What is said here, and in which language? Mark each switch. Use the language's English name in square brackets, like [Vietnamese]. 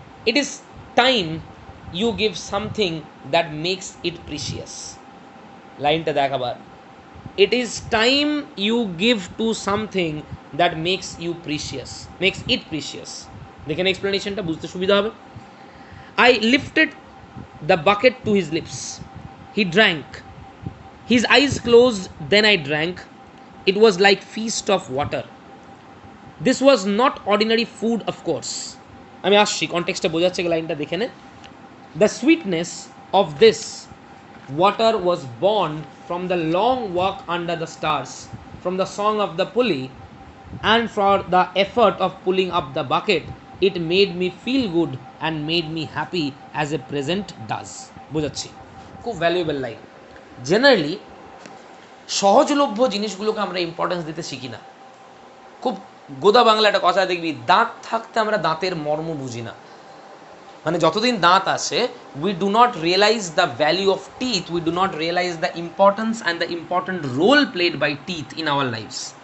[English] It is time you give something that makes it precious. [Bangla] লাইনটা দেখ আবার, [English] It is time you give to something that makes you precious, makes it precious. [Bangla] দেখেন এক্সপ্লেনেশনটা বুঝতে সুবিধা হবে। [English] I lifted the bucket to his lips. He drank. His eyes closed, then I drank. It was like feast of water. This was not ordinary food, of course. [Bangla] আমি আসছি, কনটেক্সটটা বোঝাচ্ছে লাইনটা দেখে নে। [English] The sweetness of this water was born from the long walk under the stars, from the song of the pulley, and for the effort of pulling up the bucket. It made me feel good and made me happy as a present does. [Bangla] বোঝাচ্ছি, খুব valuable line. Generally সহজলভ্য জিনিসগুলোকে আমরা importance দিতে শিখি না। খুব গোদা বাংলা একটা কথা দেখবি, দাঁত থাকতে আমরা দাঁতের মর্ম বুঝি না। মানে যতদিন দাঁত আসে, [English] We do not realise the value of teeth, we do not realise the importance and the important role played by teeth in our lifes.